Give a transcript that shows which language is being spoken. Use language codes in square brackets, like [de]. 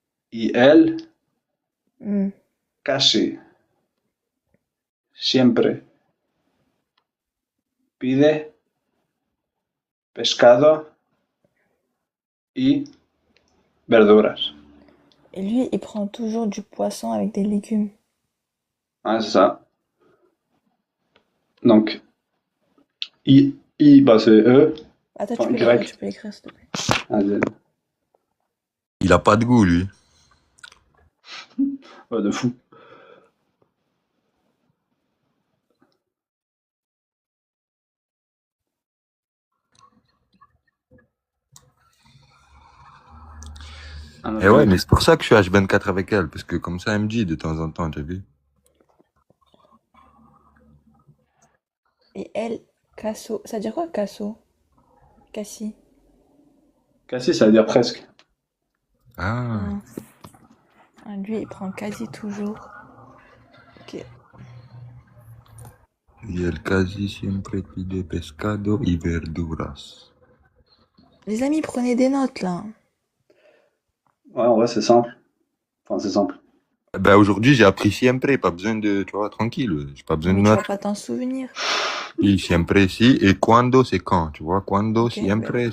[es] Y él casi siempre pide pescado y verduras. [fr] Et lui, il prend toujours du poisson avec des légumes. Ouais, c'est ça. Donc, bah c'est E. Attends, Enfin, tu peux l'écrire s'il te plaît. Vas-y. Il a pas de goût, lui. Ouais, de fou. Et ouais, mais c'est pour ça que je suis H24 avec elle, parce que comme ça, elle me dit de temps en temps, t'as vu? Et elle, casso. Ça veut dire quoi, casso? Cassis. Cassis, ça veut dire presque. Ah. Lui, il prend quasi toujours. Ok. [es] Y el casi siempre pide pescado y verduras. [fr] Les amis, prenez des notes là. Ouais, en vrai, c'est simple. Enfin, c'est simple. Ben aujourd'hui, j'ai appris siempre, pas besoin de, tu vois, tranquille, j'ai pas besoin de Mais tu vas pas t'en souvenir. Oui, siempre, si, et quando, c'est quand, tu vois, quando, Ok, [es] siempre, bah,